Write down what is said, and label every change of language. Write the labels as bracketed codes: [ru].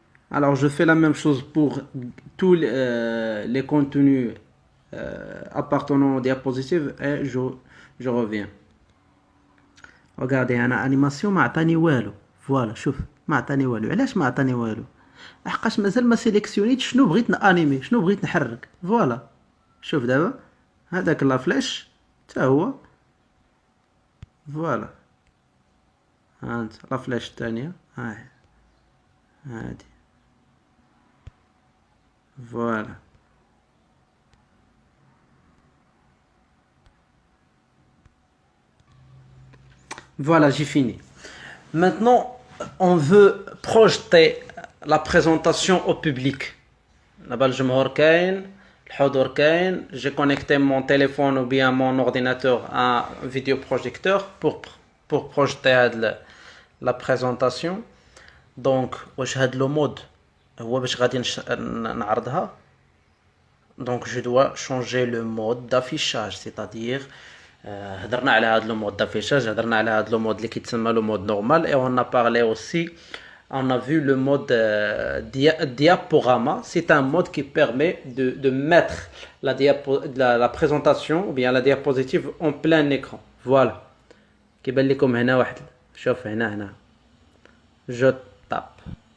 [fr] Alors je fais la même chose pour tous les contenus appartenant aux diapositives et je reviens. Regardez [ar] انا انيماسيون ما عطاني والو. فوالا شوف ما عطاني والو. علاش ما عطاني والو؟ لحقاش مازال ما سيليكسيونيت شنو بغيت انيمي شنو بغيت نحرك. فوالا شوف دابا هذاك لا فلاش حتى هو فوالا ها انت لا فلاش الثانيه ها هادي voilà. [fr] Voilà, j'ai fini. Maintenant, on veut projeter la présentation au public. Là-bas, le [ar] جمهور كاين, الحضور كاين. [fr] J'ai connecté mon téléphone ou bien mon ordinateur à un vidéoprojecteur pour projeter la présentation. [ar] Donc, واش هاد لو مود هو باش غادي نعرضها. [fr] Donc je dois changer le mode d'affichage, c'est-à-dire [ar] هضرنا على هذا [fr] le mode d'affichage, هضرنا على هذا le mode [ar] اللي كيتسمى [fr] le mode normal et on a parlé aussi, on a vu le mode diaporama. C'est un mode qui permet de mettre la présentation ou bien la diapositive en plein écran. Voilà. [ar] كيبان لكم هنا واحد شوف هنا [fr] je tape.